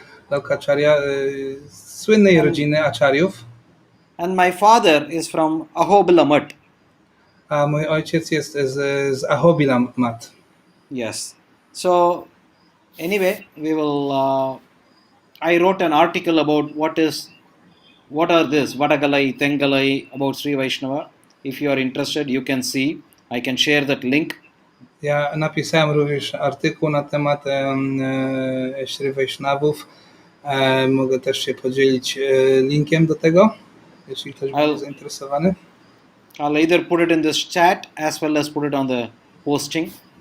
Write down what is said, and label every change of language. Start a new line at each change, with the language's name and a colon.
Polish: Lokacharya, słynnej rodziny Acharyów.
English: And my father is from Ahobila Mutt.
Polish: A mój ojciec jest z Ahobila Mutt.
English: Yes. So anyway, we will. I wrote an article about what are this Vadagalai, Tengalai about Sri Vaishnava. If you are interested, you can see. I can share that link.
Polish: Ja napisałem również artykuł na temat Shri Vaishnavów. Mogę też się podzielić linkiem do tego, jeśli ktoś będzie zainteresowany.
English: I'll either put it in this chat as well as put it on the posting.